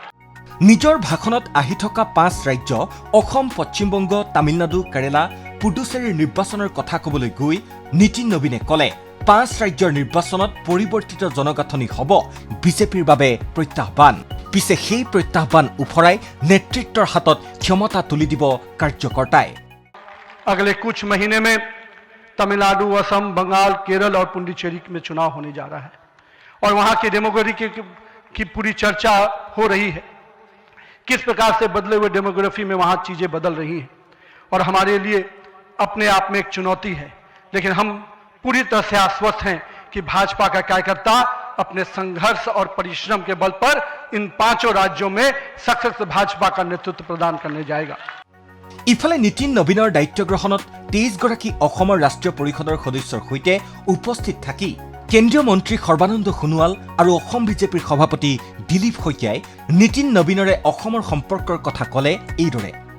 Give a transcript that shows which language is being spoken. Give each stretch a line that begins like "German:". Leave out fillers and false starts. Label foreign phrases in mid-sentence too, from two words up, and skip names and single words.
Assamese: নিজৰ ভাষণত আহি থকা 5 ৰাজ্য অসম, পশ্চিমবংগ, তামিলনাডু, কেৰালা, পুডুচেৰীৰ নিৰ্বাচনৰ কথা ক'বলৈ গৈ নীতিন নবীনে ক'লে 5 ৰাজ্যৰ নিৰ্বাচনত পৰিৱৰ্তিত জনগাঁথনি হ'ব বিজেপিৰ বাবে প্ৰত্যাহ্বান। পিছে সেই প্ৰত্যাহ্বান উফৰাই নেতৃত্বৰ হাতত ক্ষমতা তুলি দিব কাৰ্যকৰ্তাই।
Hindi: अगले कुछ महीने में तमिलनाडु, असम, बंगाल, केरल और पुडुचेरी में चुनाव होने जा रहा है और वहां की डेमोग्राफी की पूरी चर्चा हो रही है। किस प्रकार से बदले हुए डेमोग्राफी में वहां चीजें बदल रही हैं और हमारे लिए अपने आप में एक चुनौती है, लेकिन हम पूरी तरह से आश्वस्त हैं कि भाजपा का कार्यकर्ता अपने संघर्ष और परिश्रम के बल पर इन 5 राज्यों में सशक्त भाजपा का नेतृत्व प्रदान करने जाएगा।
Assamese: ইফালে নীতিন নবীনৰ দায়িত্ব গ্ৰহণত 23গৰাকী অসমৰ ৰাষ্ট্ৰীয় পৰিষদৰ সদস্যৰ সৈতে উপস্থিত থাকি কেন্দ্ৰীয় মন্ত্ৰী সৰ্বানন্দ সোণোৱাল আৰু অসম বিজেপিৰ সভাপতি দিলীপ শইকীয়াই নীতিন নবীনৰে অসমৰ সম্পৰ্কৰ কথা ক'লে এইদৰে।